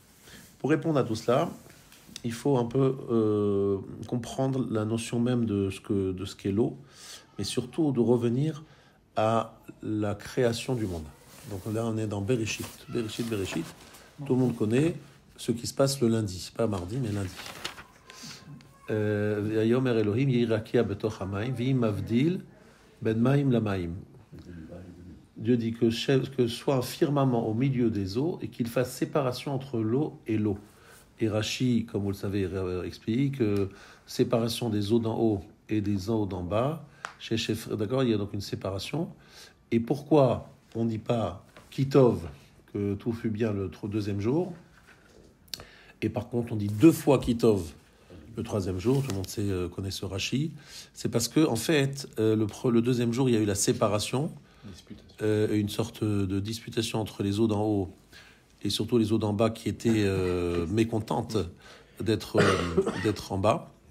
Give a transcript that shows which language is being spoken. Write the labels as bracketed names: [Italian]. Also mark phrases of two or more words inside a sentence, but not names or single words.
[French] Pour répondre à tout cela, il faut un peu comprendre la notion même de ce qu'est l'eau, mais surtout de revenir à la création du monde. Donc là, on est dans Bereshit. Bereshit. Tout le monde connaît ce qui se passe le lundi, pas mardi, mais lundi. [Hebrew] ויאמר אלוהים יהי רקיע בתוך המים ויהי מבדיל בין מים למים. [French] Dieu dit que soit un firmament au milieu des eaux et qu'il fasse séparation entre l'eau et l'eau. Et Rashi, comme vous le savez, explique séparation des eaux d'en haut et des eaux d'en bas. D'accord, il y a donc une séparation. Et pourquoi on ne dit pas Kitov, que tout fut bien le deuxième jour, et par contre on dit 2 fois Kitov le troisième jour, tout le monde connaît ce Rashi, c'est parce que en fait, le deuxième jour, il y a eu la séparation, une sorte de disputation entre les eaux d'en haut et surtout les eaux d'en bas qui étaient mécontentes d'être en bas.